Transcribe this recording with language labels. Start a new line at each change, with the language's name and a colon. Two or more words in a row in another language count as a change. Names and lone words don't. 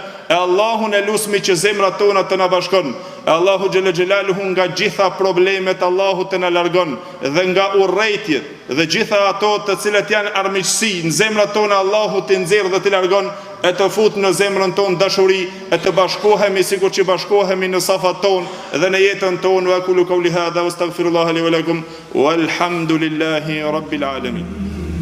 Albanian: E Allahun e lusmi që zemrat tona të na bashkon. E Allahu
Arabic: جل جلاله
Albanian: nga gjitha problemet Allahu të na largon, dhe nga urrëtitjet dhe gjitha ato të cilat janë armiqësi në zemrat tona Allahu të nxjerr dhe të largon, e të fut në zemrën tonë dashuri, e të bashkohemi sikur që bashkohemi në safat tonë dhe në jetën tonë.
Arabic: وأقول قولي هذا وأستغفر الله لي ولكم والحمد لله رب العالمين.